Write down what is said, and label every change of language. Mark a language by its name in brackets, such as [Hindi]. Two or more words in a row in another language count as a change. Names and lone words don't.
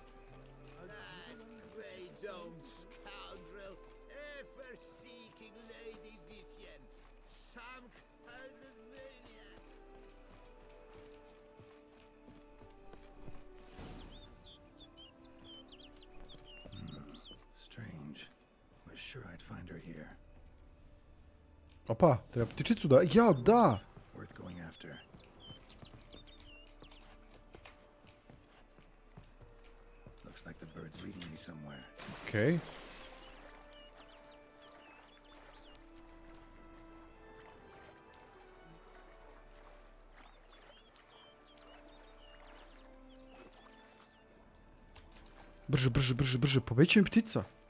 [English] that grey-domed scoundrel, ever seeking Lady Vivian. Some kind of maniac. Strange. Was sure I'd find her here. [Croatian] Opa, treba ptičicu da... Ja, da! [English] Worth going after. Looks like the bird's leading me somewhere. [Croatian] Okej. Brže, brže, brže, brže, povećaj mi ptica.